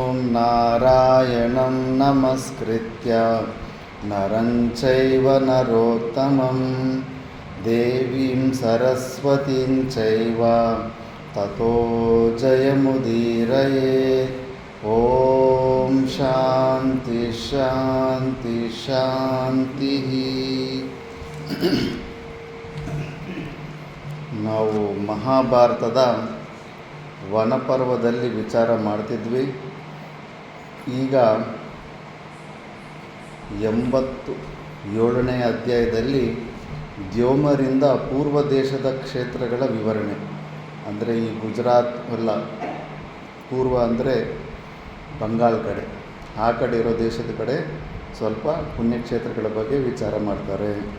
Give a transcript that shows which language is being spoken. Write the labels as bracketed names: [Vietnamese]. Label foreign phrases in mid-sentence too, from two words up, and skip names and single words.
[Sanskrit] ನಾರಾಯಣಂ ನಮಸ್ಕೃತ್ಯ ನರಂ ಚೈವ ನರೋತ್ತಮಂ ದೇವೀಂ ಸರಸ್ವತೀಂ ಚೈವ ತತೋ ಜಯಮುದೀರಯೇ. ಓಂ ಶಾಂತಿ ಶಾಂತಿ ಶಾಂತಿ. [Kannada] ನಾವು ಮಹಾಭಾರತದ ವನಪರ್ವದಲ್ಲಿ ವಿಚಾರ ಮಾಡ್ತಿದ್ವಿ. ಈಗ 87ನೇ ಅಧ್ಯಾಯದಲ್ಲಿ ದ್ಯೋಮರಿಂದ ಪೂರ್ವ ದೇಶದ ಕ್ಷೇತ್ರಗಳ ವಿವರಣೆ, ಅಂದರೆ ಈ ಗುಜರಾತ್ ಅಲ್ಲ, ಪೂರ್ವ ಅಂದರೆ ಬಂಗಾಳ ಕಡೆ, ಆ ಕಡೆ ಇರೋ ದೇಶದ ಕಡೆ ಸ್ವಲ್ಪ ಪುಣ್ಯಕ್ಷೇತ್ರಗಳ ಬಗ್ಗೆ ವಿಚಾರ ಮಾಡ್ತಾರೆ.